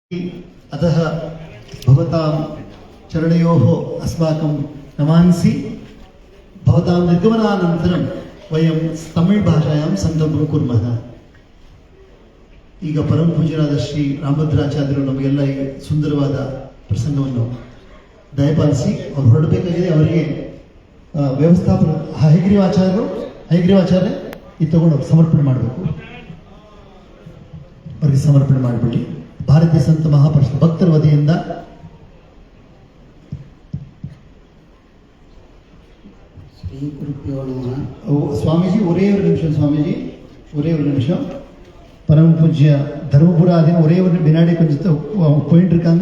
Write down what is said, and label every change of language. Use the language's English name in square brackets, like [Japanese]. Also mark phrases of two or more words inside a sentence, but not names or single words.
[Sanskrit] अतः भवतां चरणयोः अस्माकं नमांसि। भवतां निर्गमनानन्तरं वयं तमिळ್ भाषायां संकल्पं कुर्मः। [Kannada] ಈಗ ಪರಮ ಪೂಜ್ಯರಾದ ಶ್ರೀ ರಾಮಭದ್ರಾಚಾರ್ಯರು ನಮಗೆಲ್ಲ ಈ ಸುಂದರವಾದ ಪ್ರಸಂಗವನ್ನು ದಯಪಾಲಿಸಿ ಅವರು ಹೊರಡಬೇಕಾಗಿದೆ. ಅವರಿಗೆ ವ್ಯವಸ್ಥಾಪನ ಹಯಗ್ರೀವಾಚಾರ್ಯ ಇದು ತಗೊಂಡು ಸಮರ್ಪಣೆ ಮಾಡಬೇಕು. ಅವರಿಗೆ ಸಮರ್ಪಣೆ ಮಾಡಿಬಿಡಿ. ಭಾರತೀಯ ಸಂತ ಮಹಾಪುರುಷ ಭಕ್ತರ ವತಿಯಿಂದ ಸ್ವಾಮೀಜಿ [Tamil] ஒரே ஒரு நிமிஷம், ஸ்வாமிஜி ஒரே ஒரு நிமிஷம். பரம பூஜ்ய தர்மபுராதீன ஒரே ஒரு வினாடி கொஞ்சம் போயிட்டு இருக்காங்க.